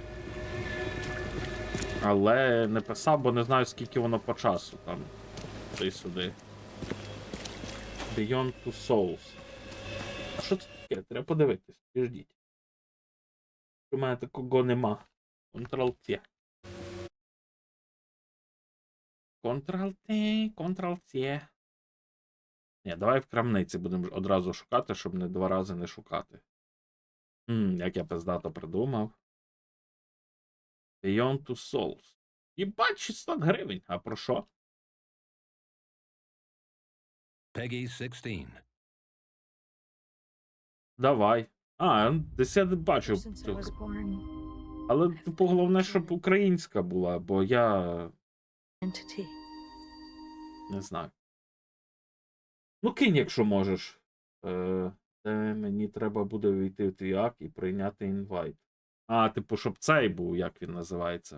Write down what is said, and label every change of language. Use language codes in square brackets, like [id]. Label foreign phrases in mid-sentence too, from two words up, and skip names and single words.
[uk] Але не писав, бо не знаю, скільки воно по часу там. Сюди. Beyond Two Souls. А що це таке? Треба подивитись. Підождіть. У мене такого нема. Ctrl-T. Ctrl-T, Ctrl-T. Ні, давай в крамниці будемо одразу шукати, щоб не два рази не шукати. Як я пиздато придумав. Beyond Two Souls. Єбать, 600 гривень. А про що? Peggy 16. Давай. Десь я бачив. [en] Since I was born, [uk] Але, типу, головне, щоб українська була, бо я entity. не знаю. Ну, кинь, якщо можеш. Мені треба буде війти в твій ак і прийняти інвайт. Типу, щоб цей був, як він називається.